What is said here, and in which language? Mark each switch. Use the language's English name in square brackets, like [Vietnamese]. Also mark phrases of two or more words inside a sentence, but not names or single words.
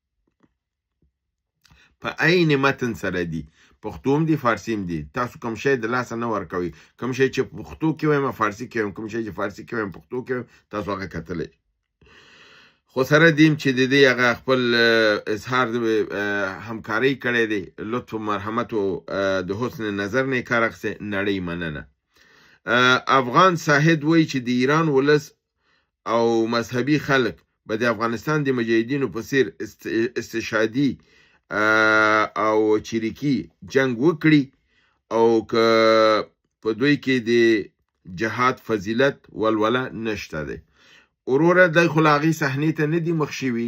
[Pashto] په عین متن سره دي پښتو هم دي فارسي هم دي تاسو کوم شی د لاسه نه ورکوئ کوم شی چې پښتو کې وایم فارسي کې وایم کوم شی چې فارسي کې وایم پښتو کې وایم تاسو هغه کتلی خو سره دیم چې د دې هغه خپل اظهار همکارۍ کړی دی لطف و مرحمت و د حسن نظر نه کار اخیستی نړۍ مننه افغان صاحب وایي چې د ایران ولس او مذهبي خلک به د افغانستان د مجاهدینو په څیر استشهادي او چریکي جنگ وکړي او که په دوی کې د جهاد فضیلت ولوله نشته دی وروره دی خو له هغې صحنې ته نه دي مخ شوي